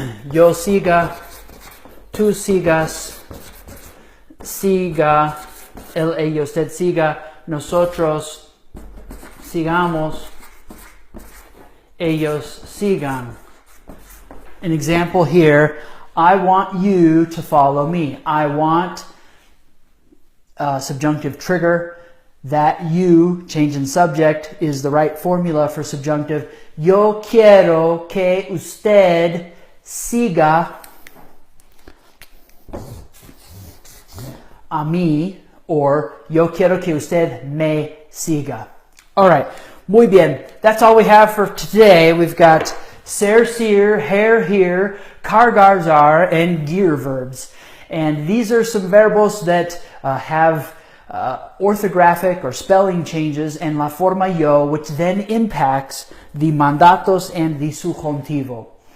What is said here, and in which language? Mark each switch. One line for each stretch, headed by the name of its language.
Spanish: Yo siga, tú sigas, siga, él, ella, usted siga, nosotros sigamos, ellos sigan.
English: An example here, I want you to follow me. I want subjunctive trigger. That you, change in subject, is the right formula for subjunctive.
Spanish: Yo quiero que usted siga a mí,
English: or
Spanish: yo quiero que usted me siga.
English: All right,
Spanish: muy bien.
English: That's all we have for today. We've got cer-cir, ger-gir, car-gar-zar, and Guir verbs. And these are some verbos that have orthographic or spelling changes and
Spanish: la forma yo,
English: which then impacts the mandatos and the subjuntivo.